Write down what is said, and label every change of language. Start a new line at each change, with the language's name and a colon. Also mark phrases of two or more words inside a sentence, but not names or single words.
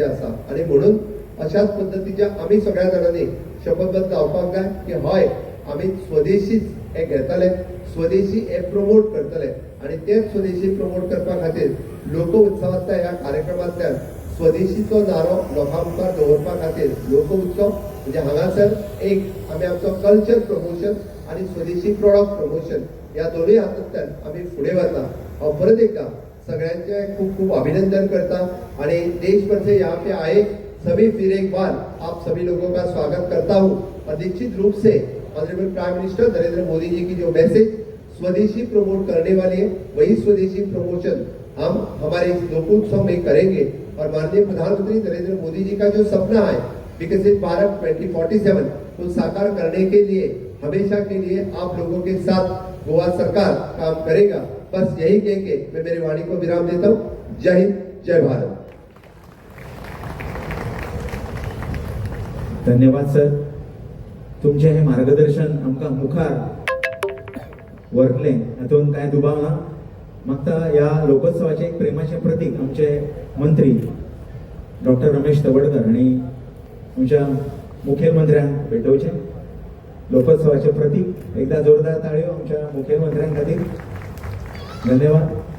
Konkani: आसा आणि म्हणून अशाच पद्दतीच्या आमी सगळ्या जाणांनी शपथबद्ध जावपाक जाय की हय आमी स्वदेशीच हे घेतले स्वदेशी हे प्रमोट करतले आणि तेच स्वदेशी प्रमोट करपा खातीर लोकोत्सवांतल्या ह्या कार्यक्रमांतल्यान स्वदेशीचो नारो लोकां मुखार दवरपा खातीर लोकोत्सव म्हणजे हांगासर एक आमी आमचो
English: culture promotion
Konkani: आणि स्वदेशी
English: product promotion
Konkani: ह्या दोनूय हातूंतल्यान आमी फुडें वता हांव परत एकदां सगळ्यांचे खूब खूब अभिनंदन करता आणि देश भर
Hindi: से यहाँ पे आए सभी फिर एक बार आप सभी लोगों का स्वागत करता हूँ और निश्चित रूप से
English: Honorable Prime Minister
Hindi: नरेंद्र मोदी जी की जो मैसेज स्वदेशी प्रमोट करने वाली है वही स्वदेशी प्रमोशन हम हमारे इस लोकोत्सव में करेंगे और माननीय प्रधानमंत्री नरेंद्र मोदी जी का जो सपना है विकसित भारत 2047 को साकार करने के लिए हमेशा के लिए आप लोगों के साथ गोवा सरकार काम करेगा बस यही कह के मैं मेरी वाणी को विराम देता हूँ जय हिंद जय भारत।
Konkani: धन्यवाद सर तुमचे हे मार्गदर्शन आमकां मुखार व्हरलें हातून कांय दुबाव ना म्हाका ह्या लोकोत्सवाचे एक प्रेमाचे प्रतीक आमचे मंत्री डॉक्टर रमेश तवडकर आणि आमच्या मुखेलमंत्र्यांक भेटोवचे लोकोत्सवाचे प्रतीक एकदा जोरदार ताळयो आमच्या मुखेलमंत्र्यां खातीर धन्यवाद